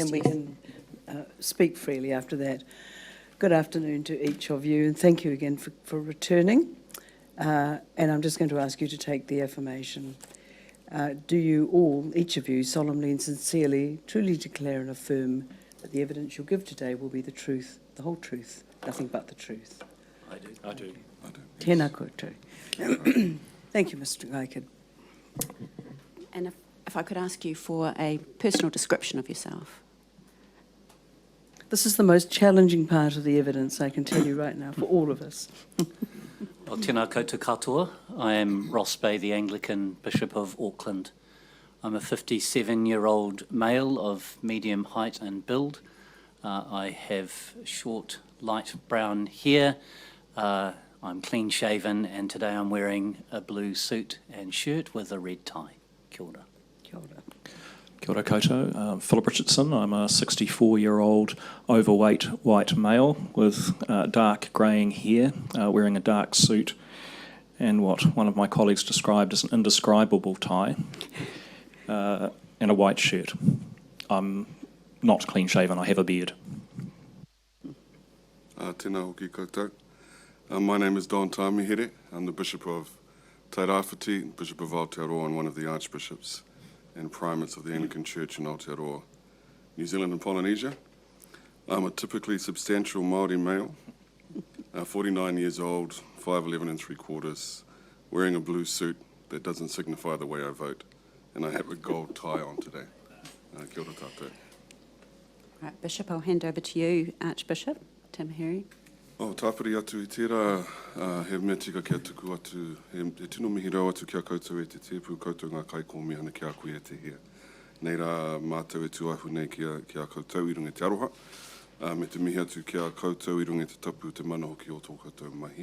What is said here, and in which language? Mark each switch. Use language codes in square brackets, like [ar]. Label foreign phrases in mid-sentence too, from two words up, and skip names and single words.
[en] Then we can speak freely after that. Good afternoon to each of you, and thank you again for returning. And I'm just going to ask you to take the affirmation. Do you all, each of you, solemnly and sincerely, truly declare and affirm that the evidence you'll give today will be the truth, the whole truth, nothing but the truth? I do. I do. I do. [mi] Tēnā koutou. [en] Thank you, Mr. Aiken. And if I could ask you for a personal description of yourself. This is the most challenging part of the evidence, I can tell you right now, for all of us. Well, [mi] tēnā koutou katoa. [en] I am Ross Bay, the Anglican Bishop of Auckland. I'm a 57-year-old male of medium height and build. I have short, light brown hair. I'm clean-shaven, and today I'm wearing a blue suit and shirt with a red tie. [mi] Kia ora. Kia ora. Kia ora koutou. [en] Philip Richardson. I'm a 64-year-old overweight white male with dark greying hair, wearing a dark suit and what one of my colleagues described as an indescribable tie, and a white shirt. I'm not clean-shaven, I have a beard. [mi] Tēnā hoki koutou. [en] My name is Don Tamihere. I'm the Bishop of Tairāwhiti, Bishop of Aotearoa, and one of the Archbishops and Primates of the Anglican Church in Aotearoa, New Zealand and Polynesia. I'm a typically substantial Māori male, 49 years old, 5'11" and 3/4, wearing a blue suit that doesn't signify the way I vote, and I have a gold tie on today. [mi] Kia ora tātou. [en] Right, Bishop, I'll hand over to you, Archbishop Tamihere. [mi] Tāpiri atu I tērā, he mea tika kia tuku atu, he tino mihi rau atu kia koutou e te tēpu koutou ngā kai ko mihana kia koe e te hea. Nei rā mātou e tuahu nei kia koutou I runga te aroha, me te mihi atu kia koutou I runga te tapu te mana hoki o tō koutou mahi.